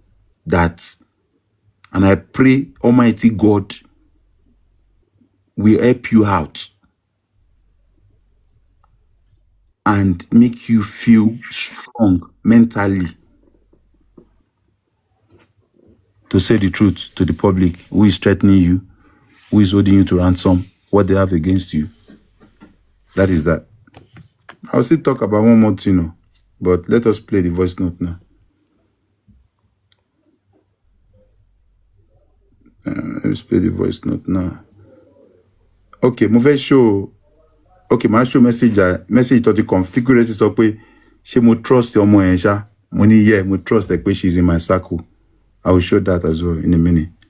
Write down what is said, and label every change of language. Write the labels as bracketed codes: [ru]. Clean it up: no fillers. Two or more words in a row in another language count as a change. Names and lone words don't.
[en] And I pray Almighty God will help you out and make you feel strong mentally to say the truth to the public who is threatening you, who is holding you to ransom, what they have against you. That is that. I'll still talk about one more thing, but let us play the voice note now. Let's play the voice note now. [yo] Okay, mo fẹ́ show. [en] Okay, my show message [yo] tó ti configure sọ pé ṣé mo trust ọmọ yẹn ṣá. Mo ní yeah, mo [en] trust her pé she's in my circle. I will show that as well in a minute.